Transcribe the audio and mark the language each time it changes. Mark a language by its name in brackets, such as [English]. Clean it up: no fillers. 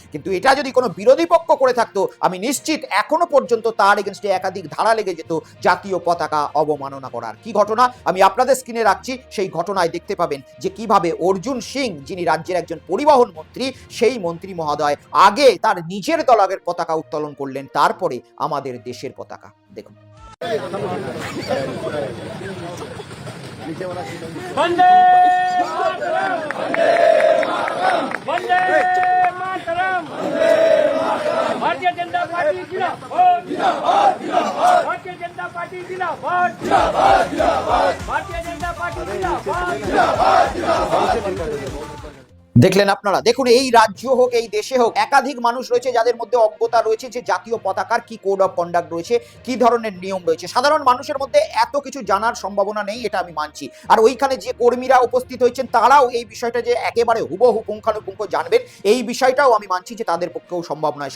[Bangla] কিন্তু এটা যদি কোনো বিরোধী পক্ষ করে থাকতো, আমি নিশ্চিত এখনো পর্যন্ত তার এগেনস্টে একাধিক ধারা লেগে যেত জাতীয় পতাকা অবমাননা করার। কি ঘটনা আমি আপনাদের স্ক্রিনে রাখছি, সেই ঘটনায় দেখতে পাবেন যে কিভাবে অর্জুন সিং, যিনি রাজ্যের একজন পরিবহন মন্ত্রী, সেই মন্ত্রী মহোদয় আগে তার নিজের দলের পতাকা উত্তোলন করলেন, তারপরে আমাদের দেশের পতাকা। দেখুন। [Hindi] वंदे मातरम वंदे मातरम भारतीय जनता पार्टी जिंदाबाद भारतीय जनता पार्टी जिंदाबाद भारतीय जनता पार्टी जिंदाबाद। [Bangla] দেখলেন আপনারা, দেখুন এই রাজ্য হোক এই দেশে হোক একাধিক মানুষ রয়েছে যাদের মধ্যে অজ্ঞতা রয়েছে যে জাতীয় পতাকার কি কোড অফ কন্ডাক্ট রয়েছে, কি ধরনের নিয়ম রয়েছে। সাধারণ মানুষের মধ্যে এত কিছু জানার সম্ভাবনা নেই, এটা আমি মানছি। আর ওইখানে যে কর্মীরা উপস্থিত হয়েছেন তারাও এই বিষয়টা যে একেবারে হুবহু পুঙ্খানুপুঙ্খ জানবেন, এই বিষয়টাও আমি মানছি যে তাদের পক্ষেও সম্ভব নয়।